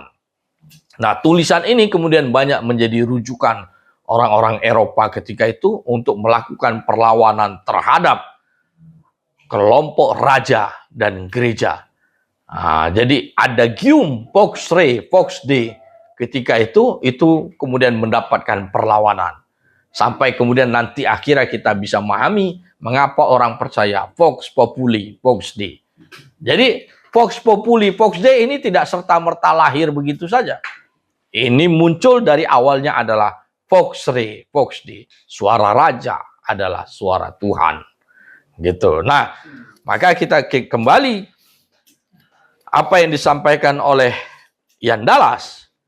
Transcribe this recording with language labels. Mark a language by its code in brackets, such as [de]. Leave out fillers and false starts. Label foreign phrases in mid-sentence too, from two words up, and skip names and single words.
[id] Nah, tulisan ini kemudian banyak menjadi rujukan orang-orang Eropa ketika itu untuk melakukan perlawanan terhadap kelompok raja dan gereja. Nah, jadi ada Guillaume Fox Day ketika itu kemudian mendapatkan perlawanan. Sampai kemudian nanti akhirnya kita bisa memahami mengapa orang percaya [la] Vox Populi, Vox Dei. [id] Jadi [la] Vox Populi, Vox Dei [id] ini tidak serta-merta lahir begitu saja. Ini muncul dari awalnya adalah [la] Vox Rei, Vox Dei. [id] Suara raja adalah suara Tuhan. Gitu. Nah, maka kita kembali apa yang disampaikan oleh Ian Dallas.